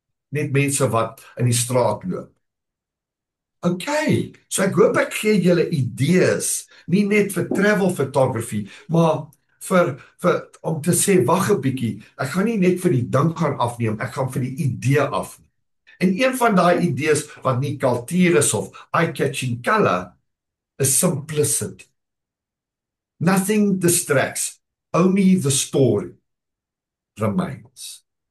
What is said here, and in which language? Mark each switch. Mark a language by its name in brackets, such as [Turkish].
[Afrikaans] Net mense wat in die straat loop. Okay, so ek hoop ek gee julle idees, nie net vir travel photography, maar om te sê, wag 'n bietjie, ek gaan nie net vir die ding gaan afneem, ek gaan vir die idee afneem. En een van daai idees wat nie kultuur is of eye-catching color, is simplicity. [English] Nothing distracts, only the story remains.